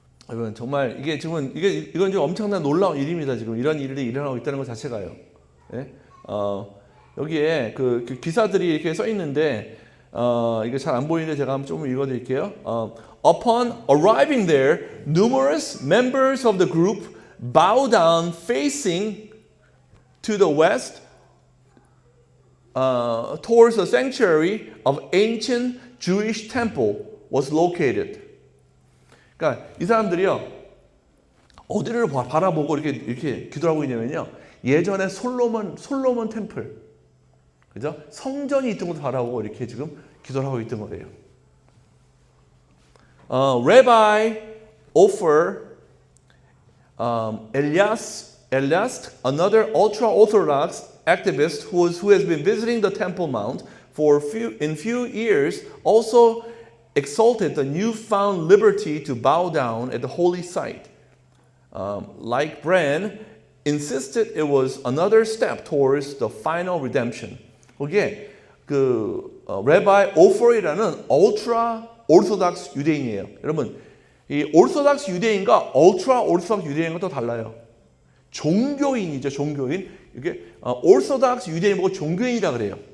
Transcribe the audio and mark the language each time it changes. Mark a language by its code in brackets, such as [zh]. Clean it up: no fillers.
[ko] 여러분 정말 이건 좀 엄청난 놀라운 일입니다. 지금 이런 일이 일어나고 있다는 것 자체가요. 예? 여기에 그 기사들이 이렇게 써 있는데 이게 잘 안 보이는데 제가 한번 좀 읽어드릴게요. [en] Upon arriving there, numerous members of the group bow down facing to the west towards the sanctuary of ancient Jewish temple was located. [ko] 그러니까 이 사람들이요 어디를 바라보고 이렇게 기도를 하고 있냐면요, 예전에 솔로몬 템플, 그죠? 성전이 있던 곳을 바라보고 이렇게 지금 기도를 하고 있던 거예요. [en] Rabbi Ofer Elias, another ultra-orthodox activist who has been visiting the Temple Mount for few years, also exalted the newfound liberty to bow down at the holy site. Like Bran, insisted it was another step towards the final redemption. [ko] 거기에 레바이 오퍼이라는 ultra orthodox 유대인이에요. 여러분, 이 orthodox 유대인과 ultra orthodox 유대인과 또 달라요. 종교인이죠, 종교인. 이게 orthodox 유대인 보고 종교인이라 그래요.